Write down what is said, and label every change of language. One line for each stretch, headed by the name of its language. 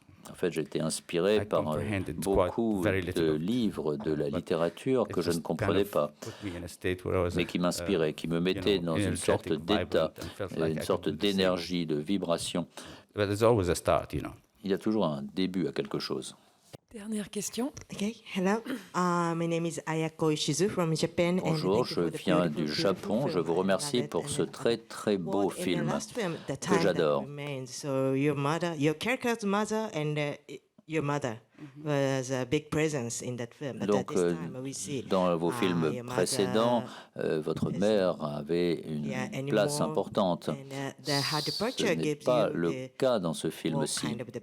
French: En fait, j'ai été inspiré par beaucoup de livres de la littérature que je ne comprenais pas, mais qui m'inspiraient, qui me mettaient dans une sorte d'état, une sorte d'énergie, de vibration. Il y a toujours un début à quelque chose. Dernière question.
English: Okay, hello. My name is Ayako Ishizu from Japan.
French: Bonjour, je viens du Japon. Je vous remercie pour ce très très beau film que j'adore.
English: So your character's mother and your mother was a big presence in that film.
French: Donc, dans vos films précédents, votre mère avait une place importante. Ce n'est pas le cas dans ce film-ci.